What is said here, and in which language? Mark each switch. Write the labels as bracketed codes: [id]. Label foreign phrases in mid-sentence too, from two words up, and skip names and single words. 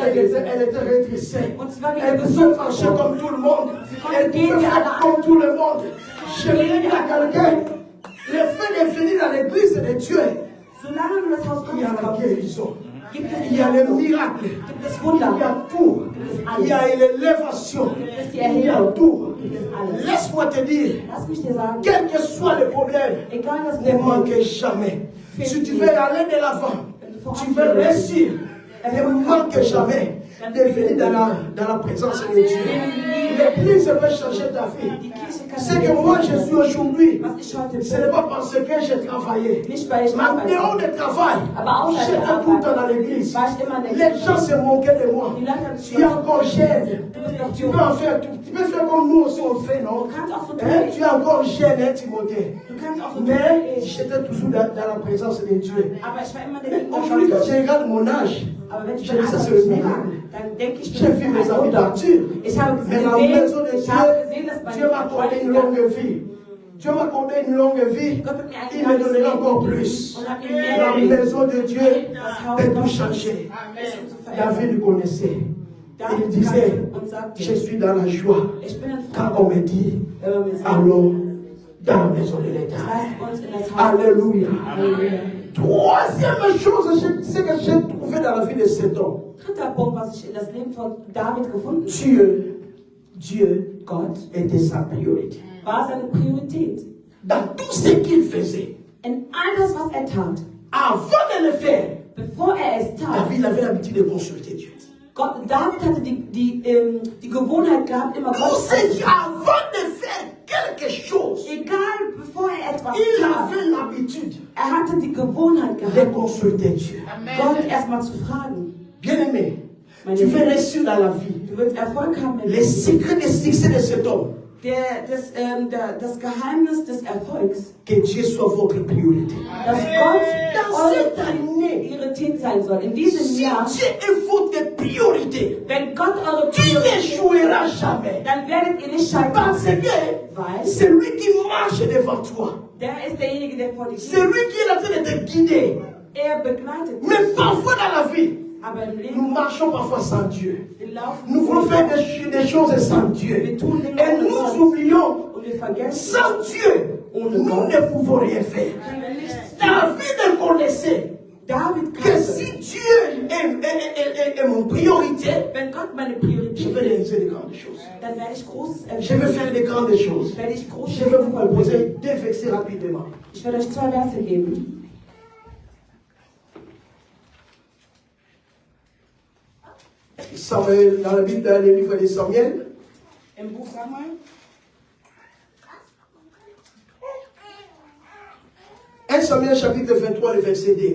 [fr] elle [de] gewesen. [fr] était redressée. [de] Und sie war wieder [fr] Elle pouvait [de] gesund [fr] marcher [de] geworden. [fr] comme tout le monde. [de] konnte [fr] Elle [de] gehen [fr] pouvait [de] wie [fr] faire [de] alle [fr] comme tout le monde. Je vais dire à quelqu'un, le fait de venir dans l'église de Dieu, [de] Solange du das Haus [fr] il y a [de] Gottes [fr] la [de] kommst, [fr] guérison. [de] gibt es [fr] Il y a le miracle. [de] gibt es [fr] Il y [de] Wunder, [fr] a tout. Il y a l'élévation. [de] gibt es die [fr] Il y a [de] Erhebung, [fr] tout. [de] gibt es alles. [fr] Laisse-moi te dire, [de] Lass mich dir sagen, [fr] quel que soit le problème, [de] egal was [fr] ne [de] du [fr] manque jamais. Si tu veux aller de l'avant, tu veux réussir, ne manque jamais de venir dans la présence de Dieu. L'église va changer ta vie. [de] die Kirche kann [fr] C'est que moi je suis aujourd'hui, [de] was ich heute [fr] ce n'est [de] bin, [fr] pas parce que j'ai travaillé. [de] nicht weil ich [fr] Mais en dehors [de] arbeite, [fr] de travail, [de] aber außer der [fr] j'étais tout le temps dans [de] Arbeit [fr] l'église. [de] war ich immer in der [fr] Les [de] Kirche. [fr] gens se moquaient de moi. [de] Die Leute haben sich [fr] Tu es encore jeune. [de] Du bist noch [fr] Tu [de] jung. [fr] peux en faire, tu peux faire comme nous aussi on fait, non? [de] Du kannst auch so [fr] Hein? [de] tun. [fr] Tu es encore jeune, hein, Timothée. [de] Du kannst auch so tun. [fr] Mais j'étais toujours dans la présence de Dieu. [de] Aber ich war immer der [fr] Mais [de] Gegenwart [fr] aujourd'hui, quand [de] Gottes. [fr] je regarde mon âge, [de] Aber wenn ich [fr] je [de] mein [fr] dis ça [de] Alter [fr] c'est le [de] sehe, [fr] miracle. [de] dann denke ich, [fr] J'ai vu mes amis d'Arthur. [de] Ich habe [fr] Mais dans la maison de [de] gesehen, ich habe gesehen, [fr] Dieu, [de] dass bei [fr] Dieu m'a accordé une longue vie. Dieu m'a accordé une longue vie. [de] Gott hat mir ein [fr] Il me [de] langes [fr] donnera [de] Leben [fr] encore plus. [de] und hat mir mehr [fr] La [de] gegeben. [fr] maison de Dieu peut tout changer. David le connaissait. Il disait, [de] und sagte, [fr] je suis dans la joie. [de] ich bin in [fr] Quand [de] Freude, [fr] on me dit, [de] wenn man mir sagt, [fr] allons dans la maison de l'Éternel. [de] lasst uns in das Haus. [fr] Alléluia. [de] Halleluja. [fr] Troisième chose, c'est que j'ai trouvé dans la vie de cet homme. [de] Dritter Punkt, was ich in das Leben von David gefunden [fr] Dieu, [de] Gott [fr] était sa priorité. [de] war seine Priorität. [fr] Dans tout ce qu'il faisait, [de] In all das, was tat, [fr] avant de le faire, [de] bevor es tat, [fr] David avait l'habitude de consulter Dieu. [de] David hatte die Gewohnheit gehabt, immer Gott [fr] Pour avant de faire quelque chose, [de] egal bevor etwas [fr] il [de] tat, [fr] avait l'habitude [de] hatte die Gewohnheit [fr] de [de] gehabt, [fr] consulter Dieu. [de] Gott erstmal zu fragen. [fr] Bien-aimé, tu veux réussir dans la vie. [de] Du willst Erfolg haben im [fr] Les secrets du succès de cet homme, [de] das Geheimnis des Erfolgs, [fr] que Dieu soit votre priorité. [de] dass Gott [fr] Dans cette année, [de] Priorität sein soll. In diesem [fr] si [de] Jahr, [fr] Dieu est votre priorité, [de] wenn Gott eure [fr] tu [de] Priorität [fr] n'échoueras jamais. [de] dann werdet ihr nicht [fr] Parce [de] scheitern. [fr] que [de] Weil [fr] c'est lui qui marche devant toi. [de] der ist derjenige, der vor dir [fr] C'est [de] steht. [fr] lui qui est en train de te guider. [de] Er begleitet dich. [fr] Mais parfois dans la vie, [de] Aber im [fr] nous [de] Leben, [fr] marchons parfois sans Dieu. [de] wir laufen [fr] Nous voulons faire des choses sans Dieu. [de] wir tun Dinge [fr] Et [de] ohne [fr] nous [de] Gott. [fr] oublions, [de] Und wir vergessen, [fr] sans Dieu, nous ne pouvons rien faire. [de] können wir nichts tun. [fr] David connaissait [de] David [fr] que [de] kannte, [fr] si Dieu est mon priorité, [de] wenn Gott meine [fr] je [de] Priorität [fr] vais [de] ist, [fr] réaliser de grandes choses. [de] dann werde ich Großes [fr] Je vais [de] erleben. [fr] faire de grandes choses. [de] Werde ich große [fr] Je vais vous [de] Dinge [fr] proposer [de] vollbringen. [fr] deux versets rapidement. [de] Ich werde euch 2 Verse geben. [fr] Samuel, dans la Bible, dans le livre de Samuel, [de] Im Buch Samuel, [fr] 1 Samuel chapitre 23, le verset 2.